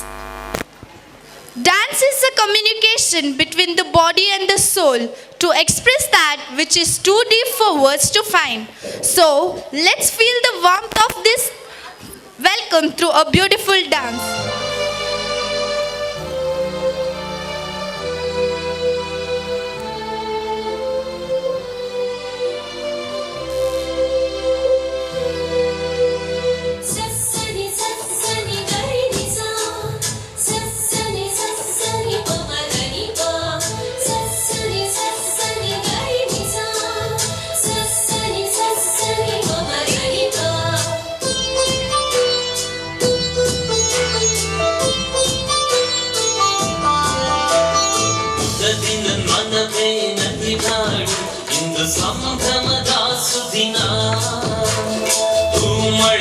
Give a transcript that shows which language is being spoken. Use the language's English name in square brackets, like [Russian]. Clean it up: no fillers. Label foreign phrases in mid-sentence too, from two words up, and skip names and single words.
[English] Dance is a communication between even the body and the soul, to express that which is too deep for words to find. So, let's feel the warmth of this welcome through a beautiful dance. Sassani sassani gaini sa, sassani sassani pamarani pa, sassani sassani gaini sa, sassani sassani pamarani pa. [Kannada] ದಿನ ಮನವೇ ನಲಿದಾಡು ಇಂದು ಸಂಭ್ರಮದ ಸುದಿನ ಮಳೆ